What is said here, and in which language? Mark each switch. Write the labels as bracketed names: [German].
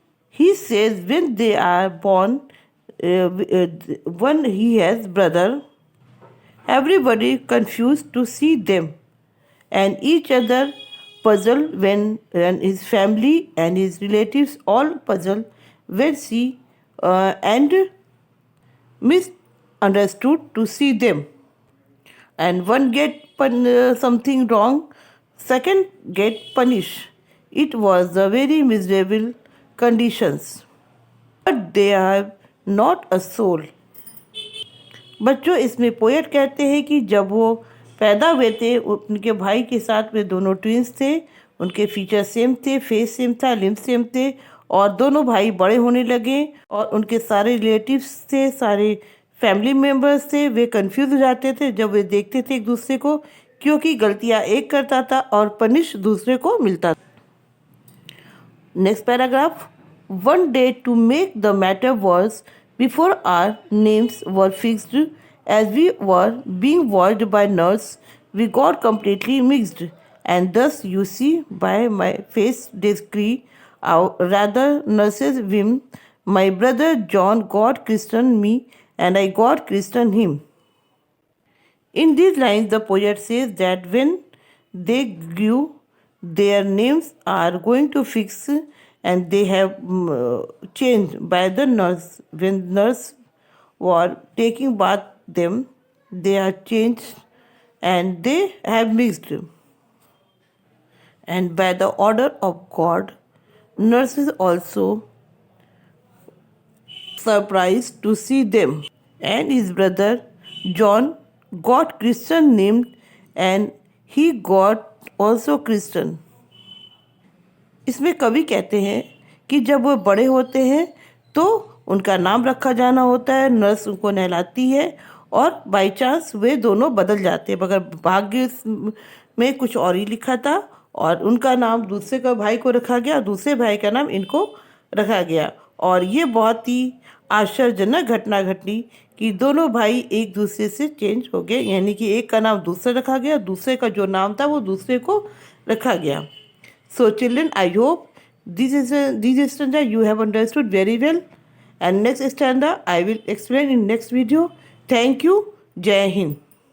[English] He says when they are born, when he has brother, everybody confused to see them, and each other puzzled when and his family and his relatives all puzzled when see and misunderstood to see them. And one get something wrong, second get punished. It was a very miserable conditions. But they have not a soul. [Hindi] बच्चों, इसमें poet कहते हैं कि जब वो पैदा हुए थे उनके भाई के साथ वे दोनों ट्विंस थे, उनके फीचर सेम थे, फेस सेम था, लिम्ब सेम थे, और दोनों भाई बड़े होने लगे और उनके सारे रिलेटिव्स थे, सारे फैमिली मेम्बर्स थे, वे कंफ्यूज हो जाते थे जब वे देखते थे एक दूसरे को, क्योंकि गलतियां एक करता था और पनिश दूसरे को मिलता था. [English] Next paragraph. One day to make the matter worse, before our names were fixed, as we were being watched by nurse, we got completely mixed, and thus you see by my face discreet, rather nurse's whim, my brother John got christened me, and I got christened him. In these lines, the poet says that when they grew, their names are going to fix, and they have changed by the nurse. When nurse were taking bath them, they are changed and they have mixed. And by the order of God, nurses also surprised to see them. And his brother John got Christian named, and he got also Christian. [Hindi] इसमें कवि कहते हैं कि जब वो बड़े होते हैं तो उनका नाम रखा जाना होता है, नर्स उनको नहलाती है और बाई चांस वे दोनों बदल जाते हैं, मगर भाग्य में कुछ और ही लिखा था और उनका नाम दूसरे का भाई को रखा गया, दूसरे भाई का नाम इनको रखा गया. और ये बहुत ही आश्चर्यजनक घटना घटी कि दोनों भाई एक दूसरे से चेंज हो गए, यानी कि एक का नाम दूसरा रखा गया, दूसरे का जो नाम था वो दूसरे को रखा गया. [English] So children, I hope this stanza you have understood very well, and next stanza I will explain in next video. Thank you. Jai Hind.